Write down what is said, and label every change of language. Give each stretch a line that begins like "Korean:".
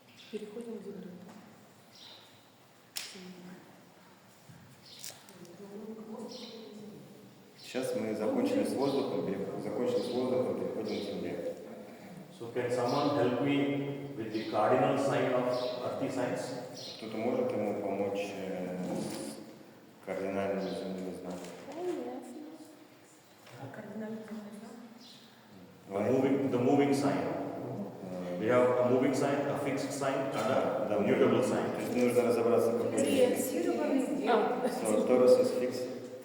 Russian: Переходим к земле. Сейчас мы закончили с воздухом, переходим к земле.
English: So can someone help me with the cardinal sign of earthy signs?
Russian: Кто-то может ему помочь с кардинальными земными знаками?
English: The moving sign. We have a moving sign, a fixed sign, and a mutable sign.
Russian: То есть нужно разобраться, какой
English: So, Taurus is fixed.